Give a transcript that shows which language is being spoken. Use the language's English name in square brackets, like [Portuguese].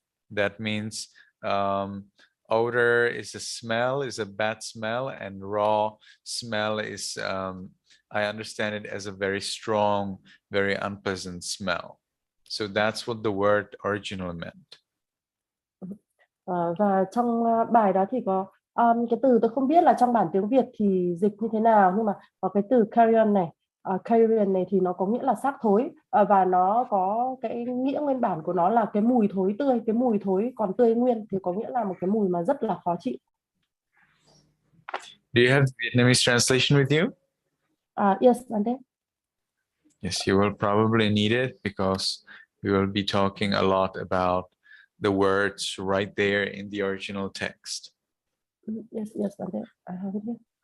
[English] That means odor is a smell, is a bad smell, and raw smell is, I understand it as a very strong, very unpleasant smell. So that's what the word originally meant. [Vietnamese] Và trong bài đó thì có cái từ tôi không biết là trong bản tiếng Việt thì dịch như thế nào, nhưng mà có cái từ carrion này. Carrion này thì nó có nghĩa là xác thối, và nó có cái nghĩa nguyên bản của nó là cái mùi thối tươi, cái mùi thối còn tươi nguyên, thì có nghĩa là một cái mùi mà rất là khó chịu. [English] Do you have the Vietnamese translation with you? Yes, Bante. Yes, you will probably need it because we will be talking a lot about the words right there in the original text. Yes, Bante. I have it here.